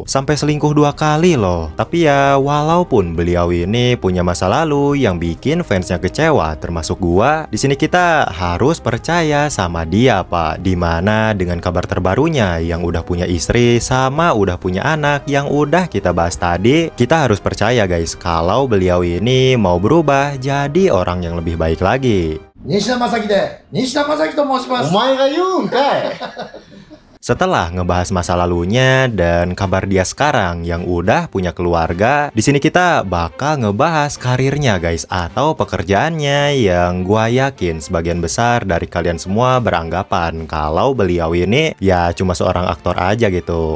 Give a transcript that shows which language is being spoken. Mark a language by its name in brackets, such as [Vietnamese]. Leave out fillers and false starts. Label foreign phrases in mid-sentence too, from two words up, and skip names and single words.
[Indonesian] Sampai selingkuh 2 kali loh. Tapi ya walaupun beliau ini punya masa lalu yang bikin fansnya kecewa termasuk gua, di sini kita harus percaya sama dia pak. Dimana dengan kabar terbarunya yang udah punya istri sama udah punya anak yang udah kita bahas tadi, kita harus percaya guys kalau beliau ini mau berubah jadi orang yang lebih baik lagi. [Japanese] 西田正樹で西田正樹と申します。お前が言うんかい。 [Indonesian] Setelah ngebahas masa lalunya dan kabar dia sekarang yang udah punya keluarga, di sini kita bakal ngebahas karirnya guys, atau pekerjaannya yang gua yakin sebagian besar dari kalian semua beranggapan kalau beliau ini ya cuma seorang aktor aja gitu.